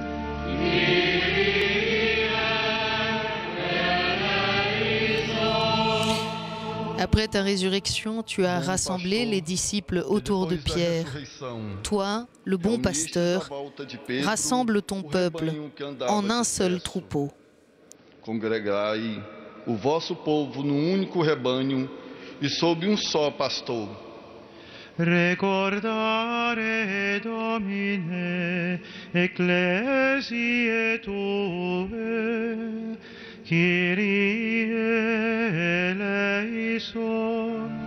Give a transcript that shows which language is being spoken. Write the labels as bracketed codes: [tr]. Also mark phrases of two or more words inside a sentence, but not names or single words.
[fr] Après ta résurrection, tu as rassemblé les disciples autour de Pierre. Toi, le bon pasteur, rassemble ton peuple en un seul troupeau. [pt] Congregai o vosso povo num único rebanho e sob só pastor. [la] Recordare, Domine, ecclesiae Tue, [el] Kyrie eleison.